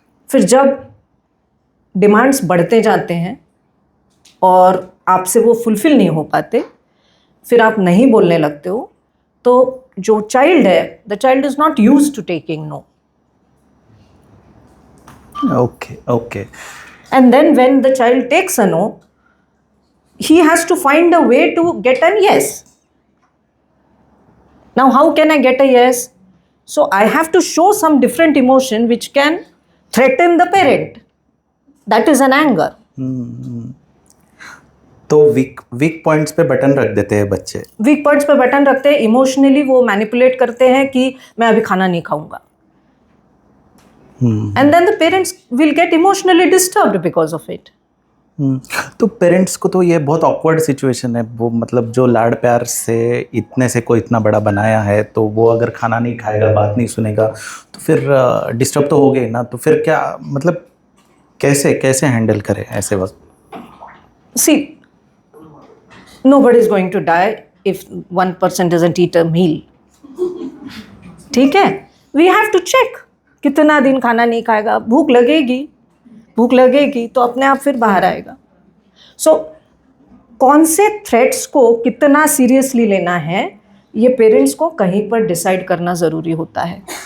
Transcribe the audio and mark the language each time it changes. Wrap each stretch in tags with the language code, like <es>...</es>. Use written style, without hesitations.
<hi>फिर जब डिमांड्स बढ़ते जाते हैं और आपसे वो फुलफ़िल नहीं हो पाते, फिर आप नहीं बोलने लगते हो, तो जो चाइल्ड है,</hi> <en>The child is not used to taking no. Okay. And then when the child takes a no, he has to find a way to get an yes. Now, how can I get a yes? So I have to show some different emotion which can threaten the parent. That is an anger.</en> <hi>तो week points पे button रख देते हैं बच्चे. Week points पे button रखते हैं, emotionally वो मैनिपुलेट करते हैं कि मैं अभी खाना नहीं खाऊंगा.</hi> <en>And then the parents will get emotionally disturbed because of it.</en> <hi>तो पेरेंट्स को तो ये बहुत ऑकवर्ड सिचुएशन है. वो मतलब जो लाड़ प्यार से इतने से कोई इतना बड़ा बनाया है, तो वो अगर खाना नहीं खाएगा, बात नहीं सुनेगा, तो फिर डिस्टर्ब तो हो गए ना. तो फिर क्या मतलब कैसे हैंडल करें ऐसे वक्त?</hi> <en>See, nobody is going to die if one person doesn't eat a meal.</en> <hi>ठीक है,</hi> <en>we have to check</en> <hi>कितना दिन खाना नहीं खाएगा. भूख लगेगी तो अपने आप फिर बाहर आएगा. सो कौन से थ्रेट्स को कितना सीरियसली लेना है, ये पेरेंट्स को कहीं पर डिसाइड करना ज़रूरी होता है.</hi>